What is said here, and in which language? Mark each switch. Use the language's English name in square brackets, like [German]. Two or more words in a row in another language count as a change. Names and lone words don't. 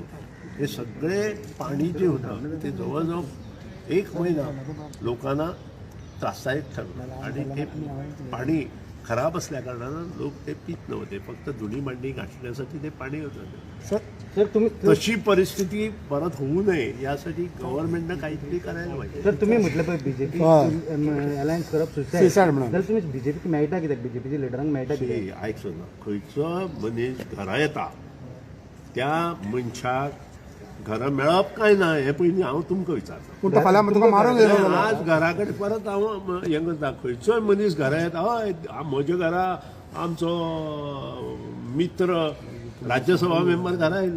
[Marathi] हे सगळे पाणी जे होतं ते जवळजवळ 1 महिना लोकांना त्रासदायक ठरलं आणि ते पाणी खराब असल्या कारणानं लोक ते पित नव्हते. फक्त धुणी भांडी घासण्यासाठी ते पाणी होतं. सर तुम्ही तशी परिस्थिती परत होऊ नये यासाठी गव्हर्नमेंटनं काहीतरी करायला पाहिजे. सर तुम्ही म्हटलं पण बीजेपी अलायन्स करप सुसायड म्हणून. [Konkani] जर तुम्ही बीजेपी मेळटा कित्याक? बीजेपीच्या लिडरांक मेळटा कित्याक? आयकचो ना, खंयचो मनीस घरा येता त्या मनशाक घरा मेळप काय ना हे पयलीं हांव तुमकां विचारता. पूण तो फाल्यां तुका मारूंक येयलो. आज घरा कडेन परत हांव हें करता. खंयचोय मनीस घरा येता, हय म्हज्या घरा आमचो मित्र राज्यसभा मेंबर घरा आयिल्लो,